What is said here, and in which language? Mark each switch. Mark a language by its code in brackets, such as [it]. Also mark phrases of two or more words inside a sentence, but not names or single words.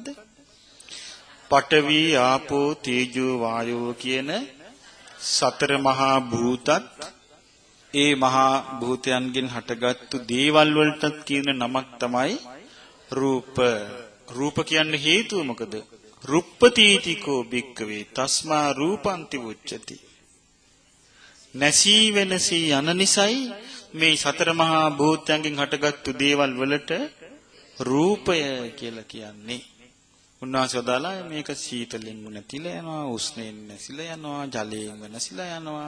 [pi] පඨවි ආපෝ තේජෝ වායෝ [si] කියන සතර මහා භූතත් ඒ මහා භූතයන්ගෙන් හටගත්තු දේවල් වලටත් කියන නමක් තමයි රූප. රූප කියන්නේ හේතුව මොකද? [pi] රුප්පතීතිකෝ භික්කවේ තස්මා රූපන්ති උච්චති. [si] නැසී වෙනසී යන නිසයි මේ සතර මහා භූතයන්ගෙන් හටගත්තු දේවල් වලට රූපය කියලා කියන්නේ. උන්වහන්සේ වදාලා මේක සීතලෙන් නැතිලා යනවා, උෂ්ණයෙන් නැසිලා යනවා, ජලයෙන් නැසිලා යනවා.